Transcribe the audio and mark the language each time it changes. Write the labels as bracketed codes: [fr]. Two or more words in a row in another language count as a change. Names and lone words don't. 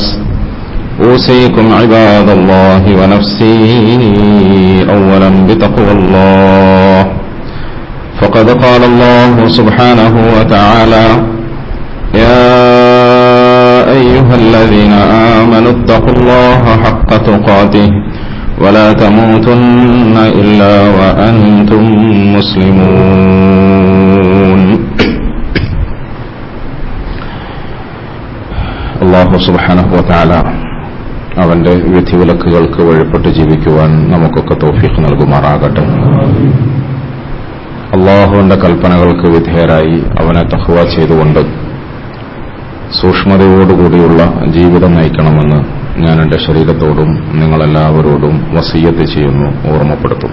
[ar] أوصيكم عباد الله ونفسي أولا بتقوى الله فقد قال الله سبحانه وتعالى يا أيها الذين آمنوا اتقوا الله حق تقاته ولا تموتن إلا وأنتم مسلمون الله سبحانه وتعالى [ml] അവന്റെ വിധിവിലക്കുകൾക്ക് വഴിപ്പെട്ട് ജീവിക്കുവാൻ നമുക്കൊക്കെ തൗഫീഖ് നൽകുമാറാകട്ടെ. അള്ളാഹുവിന്റെ കൽപ്പനകൾക്ക് വിധേയരായി അവനെ തഖ്വ ചെയ്തുകൊണ്ട് സൂക്ഷ്മതയോടുകൂടിയുള്ള ജീവിതം നയിക്കണമെന്ന് ഞാൻ എന്റെ ശരീരത്തോടും നിങ്ങളെല്ലാവരോടും വസിയ്യത്ത് ചെയ്യുന്നു, ഓർമ്മപ്പെടുത്തും.